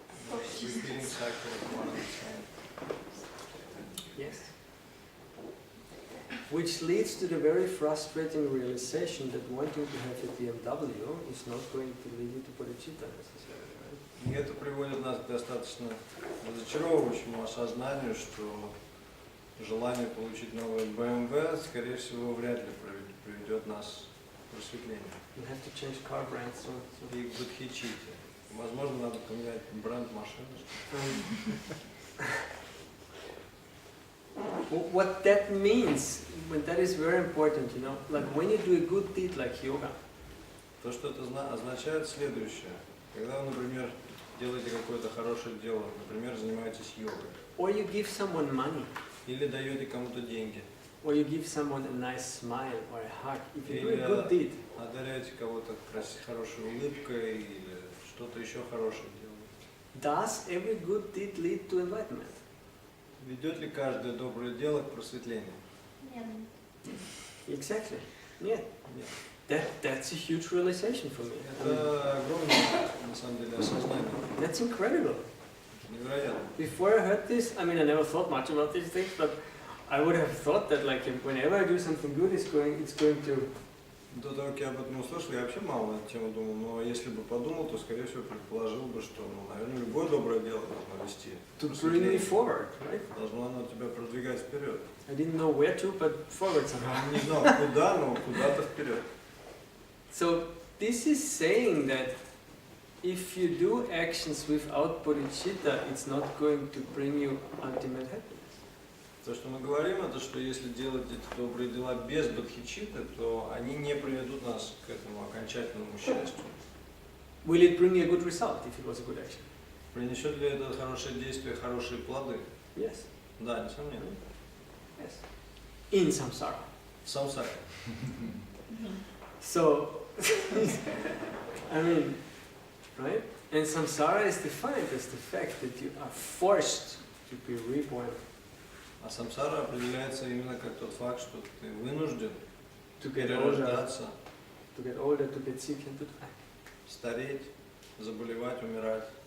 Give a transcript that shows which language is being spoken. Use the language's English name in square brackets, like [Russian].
[English] Repeating cycle of one and the same. Yes. Which leads to the very frustrating realization that wanting to have a BMW is not going to lead you to bodhicitta necessarily, right? [Russian] И это приводит нас к достаточно разочаровывающему осознанию, что желание получить новое BMW, скорее всего, вряд ли приведет нас к просветлению. [English] You have to change car brands, so. [Russian] И к бодхичитте. Возможно, надо поменять бренд машины. [English] What that means, that is very important, you know, like when you do a good deed like yoga, [Russian] То, что это означает следующее. Когда вы, например, делаете какое-то хорошее дело, например, занимаетесь йогой, [English] or you give someone money, [Russian] или даете кому-то деньги, [English] or you give someone a nice smile or a hug, if you do [Russian] или [English] a good deed, [Russian] одаряете кого-то хорошей улыбкой, или что-то еще хорошее делаете. [English] does every good deed lead to enlightenment? [Russian] Ведет ли каждое доброе дело к просветлению? Нет. [English] Exactly. Yeah. [Russian] Нет. [English] That's a huge realization for me. [Russian] Это огромное, на самом деле, осознание. [English] That's incredible. [Russian] Невероятно. [English] Before I heard this, I mean, I never thought much about these things, but I would have thought that, like, whenever I do something good, it's going to. [Russian] До того, как я об этом услышал, я вообще мало на эту тему думал, но если бы подумал, то, скорее всего, предположил бы, что, наверное, любое доброе дело должно вести. [English] To bring me forward, right? [Russian] Должно оно тебя продвигать вперед. [English] I didn't know where to, but forward somehow. [Russian] Не знал куда, но куда-то вперед. [English] So this is saying that if you do actions without bodhicitta, it's not going to bring you ultimate happiness. [Russian] То, что мы говорим, это что если делать эти добрые дела без бодхичитты, то они не приведут нас к этому окончательному счастью. [English] Will it bring you a good result if it was a good action? [Russian] Принесет ли это хорошее действие хорошие плоды? [English] Yes. [Russian] Да, несомненно. [English] Yes. In samsara. [Russian] В самсаре. [English] So, I mean, right? And samsara is defined as the fact that you are forced to be reborn. [Russian] А самсара определяется именно как тот факт, что ты вынужден [English] To get older, [Russian] перерождаться, [English] to get sick and to die. [Russian] стареть, заболевать, умирать.